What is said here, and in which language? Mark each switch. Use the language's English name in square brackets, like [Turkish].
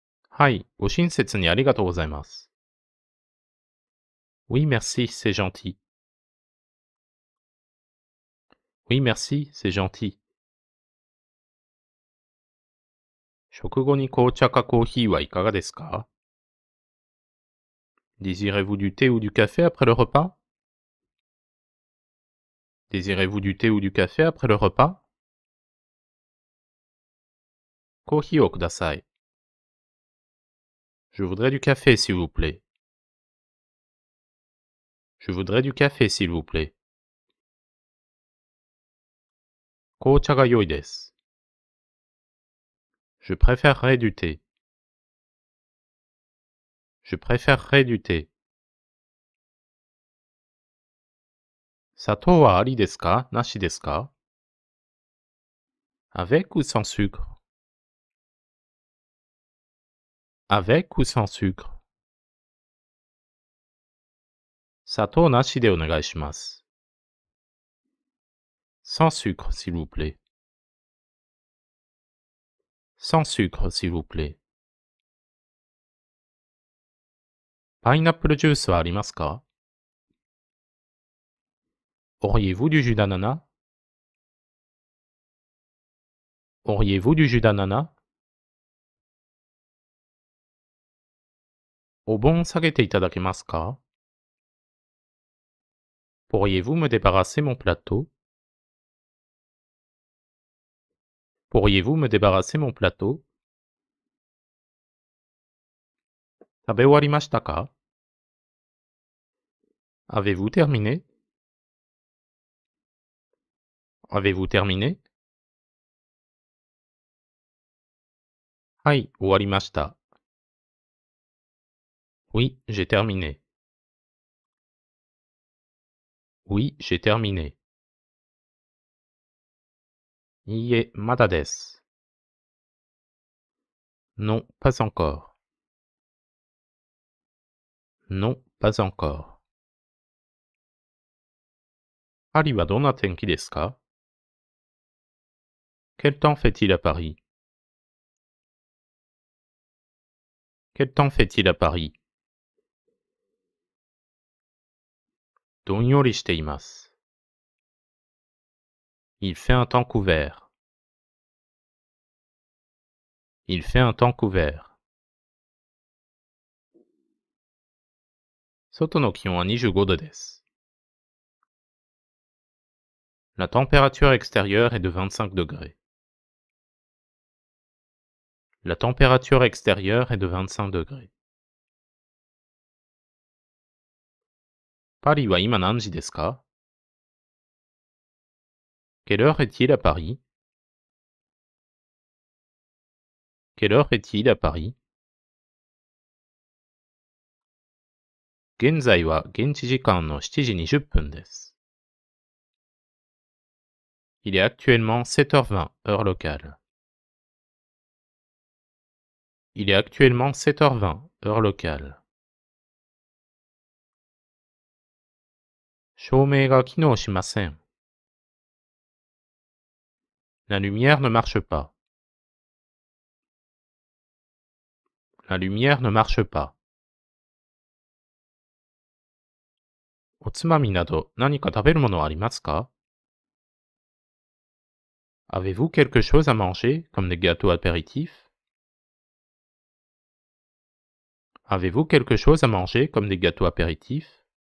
[Japanese] はい、ご親切にありがとうございます。 [French] Oui, merci, c'est gentil. Oui, merci, c'est gentil. [Japanese] 食後に紅茶かコーヒーはいかがですか? [French] Désirez-vous du thé ou du café après le repas? Désirez-vous du thé ou du café après le repas? [Japanese] コーヒーをください。 [French] Je voudrais du café, s'il vous plaît. Je voudrais du café, s'il vous plaît. [Japanese] 紅茶が良いです。 [French] Je préférerais du thé. Je préférerais du thé. [Japanese] 砂糖はありですか？なしですか? [French] Avec ou sans sucre? Avec ou sans sucre? [Japanese] 砂糖なしでお願いします。 [French] Sans sucre, s'il vous plaît. Sans sucre, s'il vous plaît. [Japanese] パイナップルジュースはありますか? [French] Auriez-vous du jus d'ananas? Auriez-vous du jus d'ananas? [Japanese] お盆下げていただけますか? [French] Pourriez-vous me débarrasser mon plateau? Pourriez-vous me débarrasser mon plateau? [Japanese] 食べ終わりましたか? [French] Avez-vous terminé? Avez-vous terminé? [Japanese] はい、終わりました。 [French] Oui, j'ai terminé. Oui, j'ai terminé. [Japanese] いいえ、まだです。 [French] Non, pas encore. Non, pas encore. [Japanese] パリはどんな天気ですか? [French] Quel temps fait-il à Paris? Quel temps fait-il à Paris? [Japanese] どんよりしています。 [French] Il fait un temps couvert. Il fait un temps couvert. [Japanese] 外の気温は25度です。 [French] La température extérieure est de 25 degrés. La température extérieure est de 25 degrés. [Japanese] パリは今何時ですか? [French] Quelle heure est-il à Paris? Quelle heure est-il à Paris? [Japanese] 現在は現地時間の7時20分です。 [French] Il est actuellement 7h20, heure locale. Il est actuellement 7h20, heure locale. [Japanese] 照明が機能しません。 [French] La lumière ne marche pas. La lumière ne marche pas. [Japanese] おつまみなど何か食べるものはありますか？ [French] Avez-vous quelque chose à manger, comme des gâteaux apéritifs? Avez-vous quelque chose à manger, comme des gâteaux apéritifs?